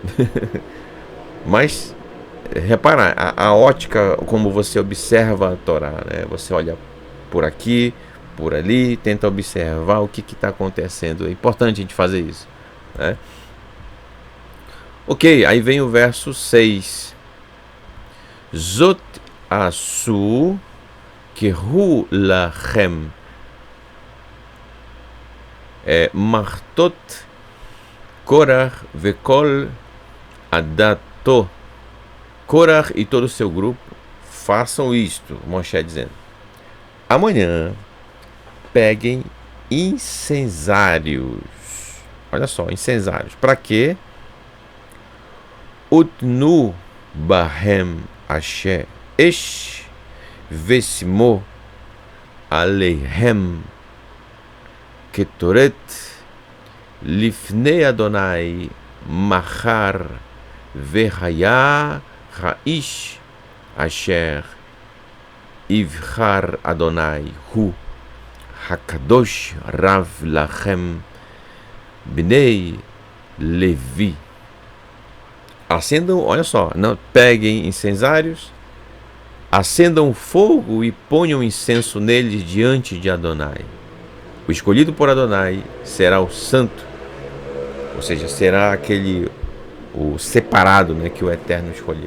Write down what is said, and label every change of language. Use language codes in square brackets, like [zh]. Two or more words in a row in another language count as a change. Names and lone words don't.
[pt] Mas repara a ótica como você observa a Torá, né? Você olha por aqui, por ali, tenta observar o que está acontecendo. É importante a gente fazer isso, né? Ok, aí vem o verso 6. [he] זאת עשו קחו לכם מחתות קרח וכל עדתו. [pt] Korah e todo o seu grupo façam isto, Moshe dizendo: amanhã peguem incensários. Olha só, incensários. Para quê? [he] ותנו בהם אשר אש ושימו עליהם קטורת לפני יהוה מחר והיה האיש אשר יבחר יהוה הוא הקדוש רב לכם בני לוי. [pt] Acendam, olha só, não peguem incensários, acendam fogo e ponham incenso neles diante de Adonai. O escolhido por Adonai será o santo, ou seja, será o separado, né, que o Eterno escolheu.